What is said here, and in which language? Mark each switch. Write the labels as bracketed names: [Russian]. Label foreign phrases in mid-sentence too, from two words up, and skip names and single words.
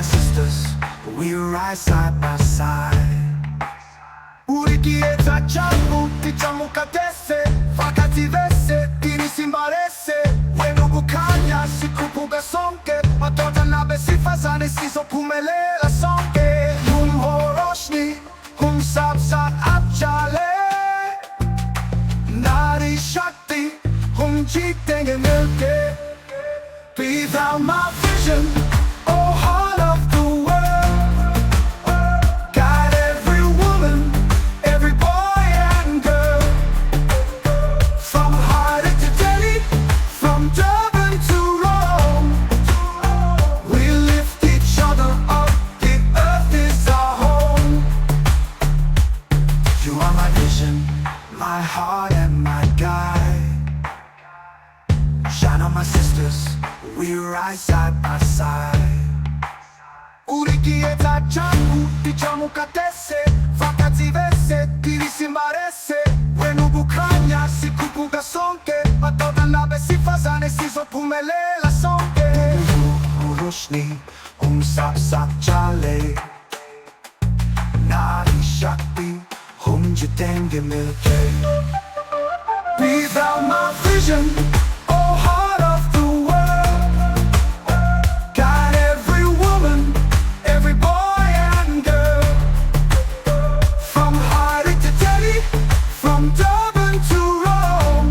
[English] sisters, we rise side by side. [Shona] Chiedza, changu, tichamuka, tese, Vakadzi, vese, tiri, simba, rese, [North Ndebele] Wena, ubukhanya, sikhuphuka, sonke, Madoda, nabesifazane, sizophumelela, sonke. [Hindi] रोशनी, साथ, चलें, नारी, शक्ति, chiedenge, मिलके. [English] Be thou my vision, oh heart of the world. Guide every woman, every boy and girl. From Harare to Delhi, from Durban to Rome. We lift each other up, the earth is our home. You are my vision, my heart and my guide. Shine on my sisters, we rise side by side. [Shona] Chiedza, changu, tichamuka, tese, Vakadzi, vese, tiri, simba, rese, [North Ndebele] Wena, ubukhanya, sikhuphuka, sonke, Madoda, nabesifazane, sizophumelela, sonke. [Hindi] रोशनी, साथ, चलें, नारी, शक्ति, जीतेंगे, मिलके. [English] Be thou my vision, oh heart of the world. Guide every woman, every boy and girl. From Harare to Delhi, from Durban to Rome.